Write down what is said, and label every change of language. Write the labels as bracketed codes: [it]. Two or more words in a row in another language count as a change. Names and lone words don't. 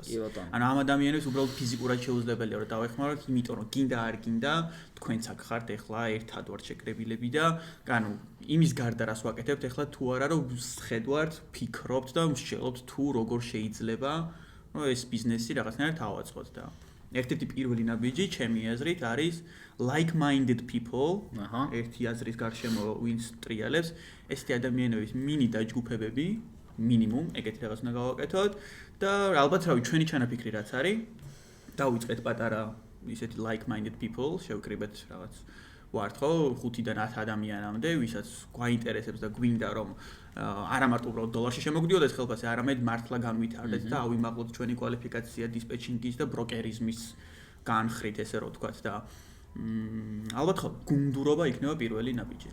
[ka] ანუ ამ ადამიანებს უბრალოდ ფიზიკურად შეუძლებელია რომ დავეხმაროთ, იმიტომ რომ გინდა არ გინდა, თქვენც აქ ხართ ეხლა ერთად ვართ შეკრებილები და ანუ იმის გარდა რას ვაკეთებთ ეხლა თუ არა რომ ხედავთ, ფიქრობთ და მსჯელობთ თუ როგორ შეიძლება რომ ეს ბიზნესი რაღაცნაირად ავაწყოთ და ერთ-ერთი პირველი ნაბიჯი ჩემი აზრით არის [en] like-minded people, [ka] ერთი აზრის გარშემო ვინც ტრიალებს, ესეთი ადამიანების მინი დაჯგუფებები, მინიმუმ, ეგეთი რაღაც უნდა გავაკეთოთ და ალბათ რავი, ჩვენი ჩანაფიქრი რაც არის, დავიწყეთ პატარა ისეთი [en] like-minded people, [ka] შევკრიბეთ რაღაც ვართ ხო 5-დან 10 ადამიანამდე, ვისაც გვაინტერესებს და გვინდა რომ არა მარტო უბრალოდ დოლარში შემოგვდიოდეს ხელფასი, არამედ მართლა განვითარდეთ და ავიმაღლოთ ჩვენი კვალიფიკაცია დისპეჩინგის და ბროკერიზმის განხრით, ესე რომ ვთქვათ და ალბათ ხო გუნდურობა იქნება პირველი ნაბიჯი.